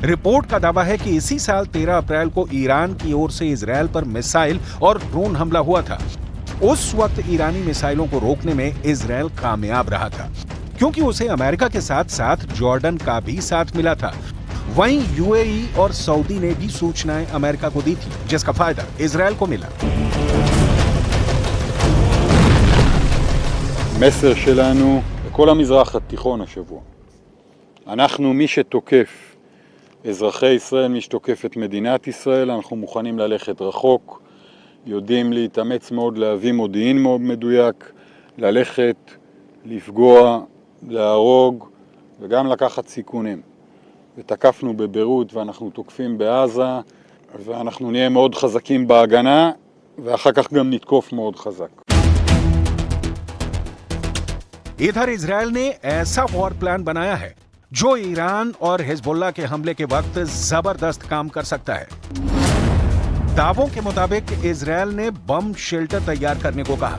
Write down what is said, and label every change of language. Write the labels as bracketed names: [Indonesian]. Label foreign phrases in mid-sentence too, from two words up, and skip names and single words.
[Hindi] रिपोर्ट का दावा है कि इसी साल 13 अप्रैल को ईरान की ओर से इजरायल पर मिसाइल और ड्रोन हमला हुआ था। उस वक्त ईरानी मिसाइलों को रोकने में इजरायल कामयाब रहा था, क्योंकि उसे अमेरिका के साथ साथ जॉर्डन का भी साथ मिला था। वहीं यूएई और सऊदी ने भी सूचनाएं अमेरिका को दी थी, जिसका फायदा इजरायल को मिला। [Hebrew] המסר שלנו לכל המזרח התיכון השבוע. אנחנו מי שתוקף אזרחי ישראל, מי שתוקף את מדינת ישראל, אנחנו מוכנים ללכת רחוק, יודעים להתאמץ מאוד, להביא מודיעין מאוד מדויק, ללכת, לפגוע, להרוג וגם לקחת סיכונים. ותקפנו בביירות ואנחנו תוקפים בעזה, ואנחנו נהיה מאוד חזקים בהגנה, ואחר כך גם נתקוף מאוד חזק. [Hindi] इधर इजरायल ने ऐसा [English] war plan [Hindi] बनाया है जो ईरान और हिजबुल्लाह के हमले के वक्त जबरदस्त काम कर सकता है। दावों के मुताबिक इजरायल ने [English] bomb shelter [Hindi] तैयार करने को कहा।